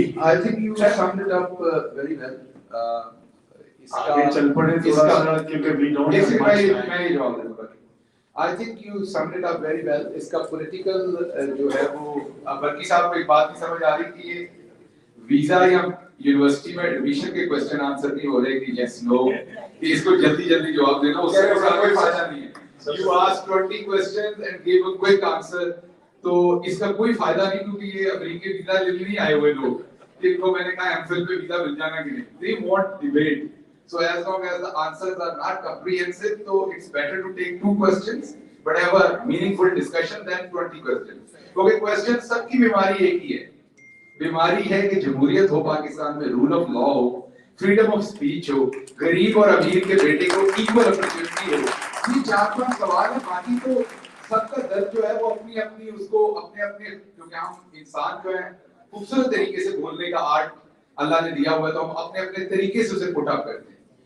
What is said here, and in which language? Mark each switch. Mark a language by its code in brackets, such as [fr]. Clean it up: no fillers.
[en] I think you summed it up very well. [hi] आगे चल पड़े थोड़ा सा क्योंकि [en] we don't have much time. I think you summed it up very well. [hi] इसका political जो है वो बल्कि साहब को एक बात नहीं समझ आ रही कि ये वीजा या यूनिवर्सिटी में एडमिशन के क्वेश्चन आंसर नहीं हो रहे कि yes no कि इसको जल्दी जल्दी जवाब देना उसका कोई फायदा नहीं है. [en] You asked 20 questions and gave a quick answer. [hi] तो इसका कोई फायदा नहीं क्योंकि ये अमेरिकी वीजा लेने नहीं आए हुए लोग. इनको मैंने कहा एमफिल पे वीजा मिल जाना कि नहीं. [en] They want debate. So as long as the answers are not comprehensive, so it's better to take 2 questions, but have a meaningful discussion than 20 questions. [hi] क्योंकि क्वेश्चन सबकी बीमारी एक ही है. बीमारी है कि जमहूरियत हो पाकिस्तान में, रूल ऑफ लॉ हो, फ्रीडम ऑफ स्पीच हो, गरीब और अमीर के बेटे को इक्वल अपॉर्चुनिटी हो. ये 4-5 सवाल है. बाकी तो सबका दर्द जो है वो अपनी अपनी उसको अपने अपने क्योंकि हम इंसान जो है खूबसूरत तरीके से बोलने का आर्ट अल्लाह ने दिया हुआ है तो हम अपने अपने तरीके से उसे पुट अप करते हैं.